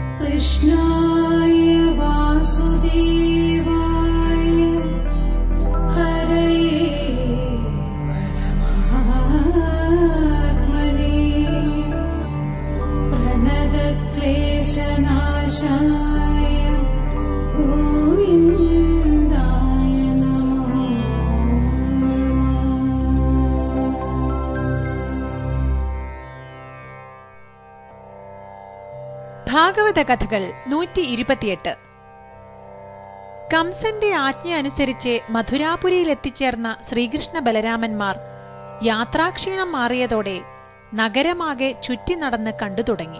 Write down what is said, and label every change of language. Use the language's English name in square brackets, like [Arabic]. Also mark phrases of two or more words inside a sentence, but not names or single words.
[Sanskrit] कृष्णाय वासुदेवाय हरये परमात्मने प्रणतक्लेशनाशाय गोविन्दाय नमो नमः। [Malayalam] ഭാഗവത കഥകൾ 128. കംസന്റെ ആജ്ഞ അനുസരിച്ച് മധുരാപുരിയിൽ എത്തിച്ചേർന്ന ശ്രീകൃഷ്ണ ബലരാമന്മാർ യാത്രാക്ഷീണം മാറിയതോടെ നഗരമാകെ ചുറ്റി നടന്ന് കണ്ടു തുടങ്ങി.